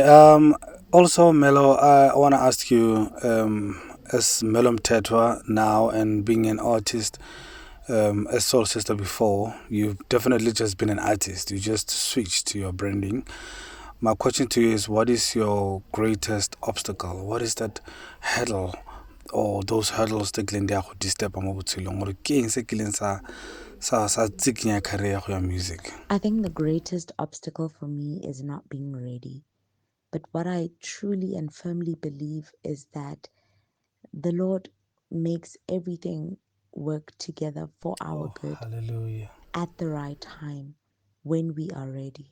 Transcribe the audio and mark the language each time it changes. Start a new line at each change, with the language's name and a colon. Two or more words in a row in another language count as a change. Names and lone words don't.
English: Also, Melo, I want to ask you, as Melo Mthethwa now and being an artist, as Soulsista before, you've definitely just been an artist. You just switched to your branding. My question to you is, what is your greatest obstacle? What is that hurdle or those hurdles that Glenda
Tswana: go disturb mo botshelong? Gore ke eng se kileng sa tsikinya career ya go ya music?
English: I think the greatest obstacle for me is not being ready. But what I truly and firmly believe is that the Lord makes everything work together for our Oh, good hallelujah. at the right time when we are ready.